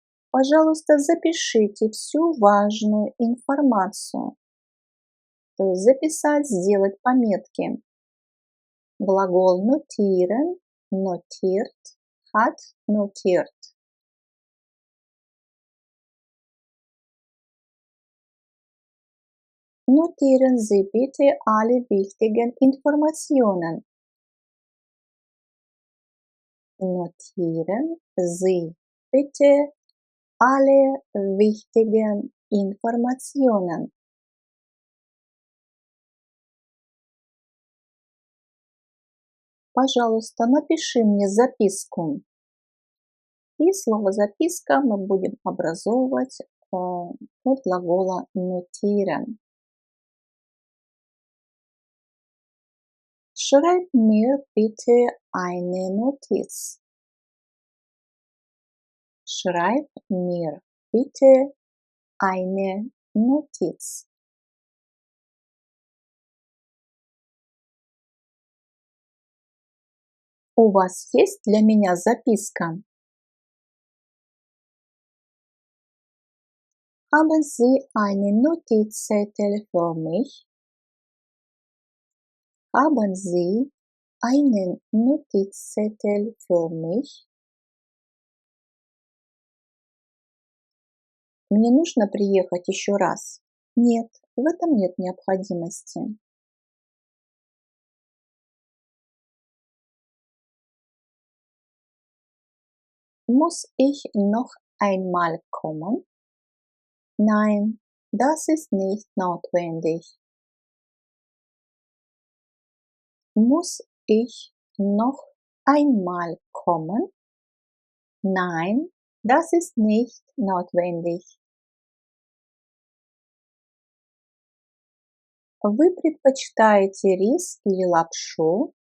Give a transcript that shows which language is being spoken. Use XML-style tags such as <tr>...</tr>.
<ru>Пожалуйста, запишите всю важную информацию. То есть записать, сделать пометки.</ru> <de>Глагол notieren, notiert, hat notiert. Notieren Sie bitte alle wichtigen Informationen. Notieren Sie bitte alle wichtigen Informationen.</de> <ru>Пожалуйста, напиши мне записку. И слово записка мы будем образовывать от глагола notieren.</ru> <de>Schreib mir bitte eine Notiz. Schreib mir bitte eine Notiz.</de> <ru>У вас есть для меня записка?</ru> <de>Haben Sie einen Notizzettel für mich? Haben Sie einen Notizzettel für mich?</de> <ru>Мне нужно приехать еще раз. Нет, в этом нет необходимости.</ru> <de>Muss ich noch einmal kommen? Nein, das ist nicht notwendig. Muss ich noch einmal kommen? Nein, das ist nicht notwendig.</de> <ru>Вы предпочитаете рис или лапшу?</ru>